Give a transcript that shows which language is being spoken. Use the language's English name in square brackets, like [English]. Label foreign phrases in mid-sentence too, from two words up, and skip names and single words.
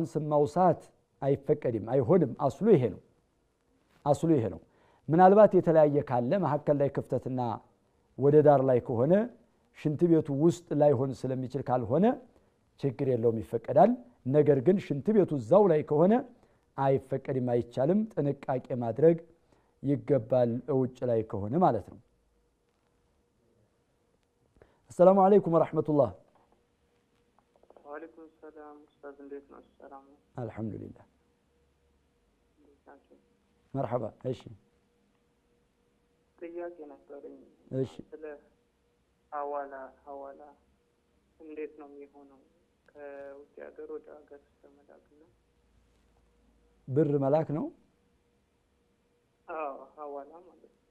[Amharic] ስም ማውሳት አይፈቀድም አይሆንም። አስሉ ይሄ ነው። ምናልባት የተለያየ ካለ መሐከል ላይ ክፍተትና ወደ ዳር ላይ ከሆነ ሽንት ቤቱ ውስጥ ላይሆን ስለሚችል ካልሆነ ችግር የለውም ይፈቀዳል። ነገር ግን ሽንት ቤቱ እዛው ላይ ከሆነ አይፈቀድም አይቻልም። ጥንቃቄ ማድረግ ይገባል ውጭ ላይ ከሆነ ማለት ነው። [Arabic] السلام عليكم ورحمة الله. وعليكم السلام [Amharic] أستاذ እንዴት ነው? ሰላም ነው? [Arabic] الحمد لله. مرحبا ايش [Amharic] ጥያቄ ነበረኝ። እሺ ስለ ሐዋላ እንዴት ነው የሚሆነው? ከውጭ ሀገር ወደ ሀገር ተመላክና ብር መላክ ነው? አዎ ሐዋላ ማለት ነው።